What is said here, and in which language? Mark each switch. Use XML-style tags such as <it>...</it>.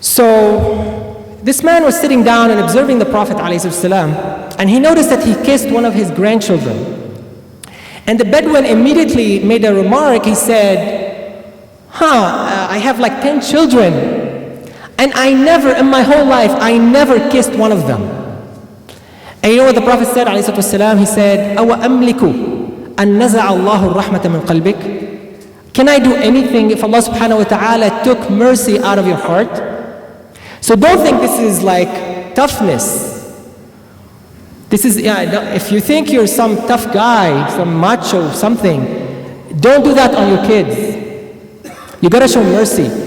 <en>So this man was sitting down and observing the Prophet ﷺ, and he noticed that he kissed one of his grandchildren. And the Bedouin immediately made a remark. He said, I have like 10 children, and in my whole life, I never kissed one of them. And you know what the Prophet said ﷺ?</en> <ar>He said, أَوَ أَمْلِكُ أَن نَزَعَ اللَّهُ الرَّحْمَةَ مِنْ قَلْبِكَ?</ar> <en>Can I do anything if Allah subhanahu wa ta'ala took mercy out of your heart? So don't think this is like toughness. This is, if you think you're some tough guy, some macho, something, don't do that on your kids. You gotta show mercy.</en>